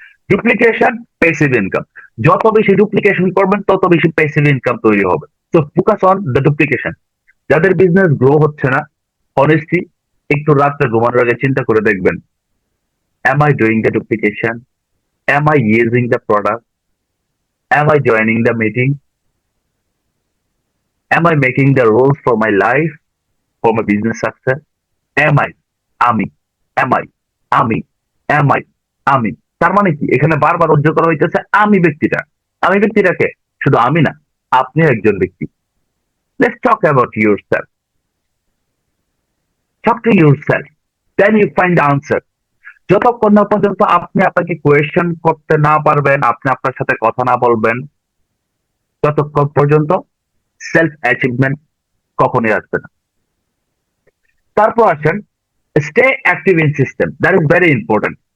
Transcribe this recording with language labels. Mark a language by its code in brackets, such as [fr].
[bn] Duplication, passive income. যত বেশি duplication করবেন তত বেশি প্যাসিভ ইনকাম তৈরি হবে। তো [en] Focus on the duplication. [bn] যাদের বিজনেস গ্রো হচ্ছে না, অনেস্টলি একটু রাত্রে ঘুমানোর আগে চিন্তা করে দেখবেন, [en] am I doing the duplication? Am I using the product? Am I joining the meeting? Am I making the rules for my life, for my business success? Am I? [bn] আমি, [en] am I? আমি, am I? আমি। [bn] তার মানে কি, এখানে বারবার উজ্জ্বল করা হইতেছে আমি ব্যক্তিটা। আমি ব্যক্তিটাকে, শুধু আমি না, আপনি একজন ব্যক্তি। [en] Let's talk about yourself. Talk to yourself. Then you find the answer. [bn] যতক্ষণ না পর্যন্ত আপনি আপনাকে কোয়েশ্চেন করতে না পারবেন, আপনি আপনার সাথে কথা না বলবেন, ততক্ষণ পর্যন্ত সেলফ অ্যাচিভমেন্ট কখনোই আসবে না। তারপর আসেন [en] Stay active in system, that is very important.